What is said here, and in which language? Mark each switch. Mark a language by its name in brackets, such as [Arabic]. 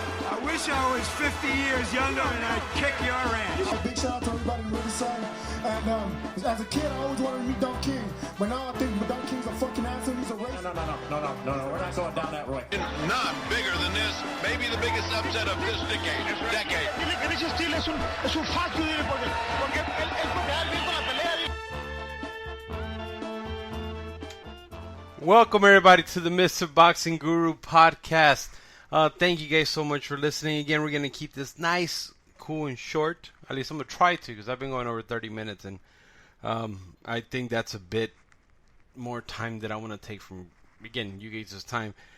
[English] I wish I was 50 years younger and I'd kick your ass. A big shout out to everybody in Riverside. And as a kid, I always wanted to meet Don King. But now I think Don King's a fucking asshole. He's a racist. No. We're not going down that road. None bigger than this. Maybe the biggest upset of this decade. [Spanish] Dile que ese estilo es un [English] fuck you, [Spanish] dile, porque él viendo la pelea. [English] Welcome everybody to the Mr. Boxing Guru podcast. Thank you guys so much for listening. Again, we're going to keep this nice, cool, and short. At least I'm going to try to, because I've been going over 30 minutes, and I think that's a bit more time that I want to take from, again, you guys' time.